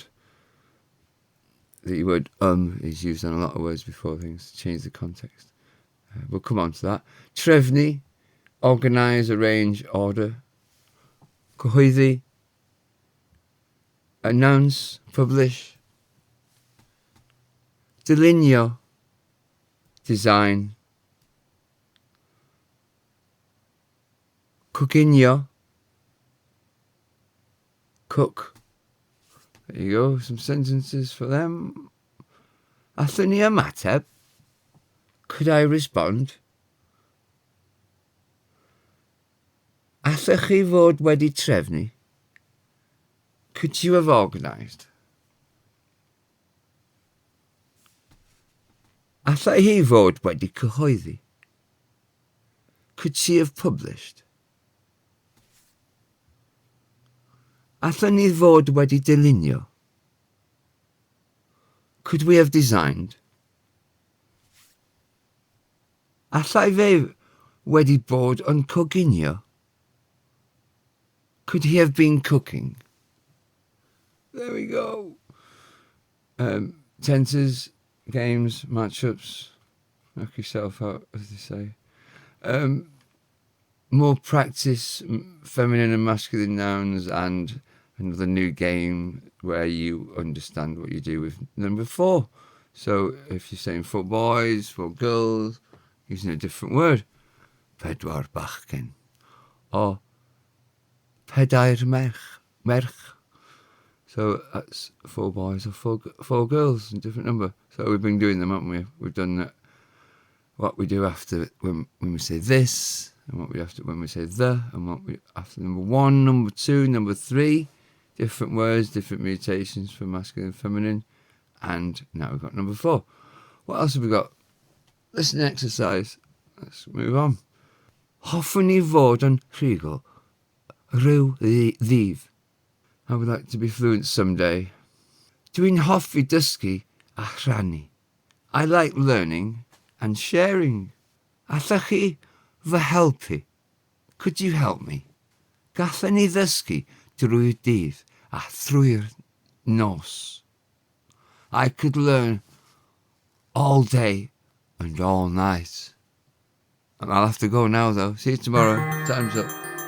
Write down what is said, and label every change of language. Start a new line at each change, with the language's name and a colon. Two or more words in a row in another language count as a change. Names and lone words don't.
English: The word is used on a lot of words before things to change the context. We'll come on to that. Trefnu, organise, arrange, order. Cyhoeddi, announce, publish. Dylunio, design.
Welsh: Coginio,
English: cook. There you go, some sentences for them.
Welsh: Allan ni ymateb?
English: Could I respond?
Welsh: Allech chi fod wedi trefnu?
English: Could you have organised?
Welsh: Allai hi fod wedi cyhoeddi?
English: Could she have published?
Welsh: Allan ni fod wedi dylunio?
English: Could we have designed?
Welsh: Allai fe wedi bod yn coginio?
English: Could he have been cooking? There we go. Tenses, games, matchups. Knock yourself out, as they say. More practice, feminine and masculine nouns, and another new game where you understand what you do with number 4. So if you're saying for boys, for girls, using a different word.
Welsh: Pedwar bachgen. Or pedair merch.
English: So that's 4 boys or 4 girls, a different number. So we've been doing them, haven't we? We've done that. What we do after when we say this, and what we after when we say the, and what we after number 1, number 2, number 3. Different words, different mutations for masculine and feminine. And now we've got number 4. What else have we got? Listening exercise. Let's move on.
Welsh: Hoffwn ni fod yn rhugl rhyw ddydd.
English: I would like to be fluent someday.
Welsh: Dwi'n hoffi dysgu a rhannu.
English: I like learning and sharing.
Welsh: Allech chi fy helpu?
English: Could you help me?
Welsh: Gallen ni ddysgu drwy'r dydd a thrwy'r nos.
English: I could learn all day and all night. And I'll have to go now though. See you tomorrow. Time's up.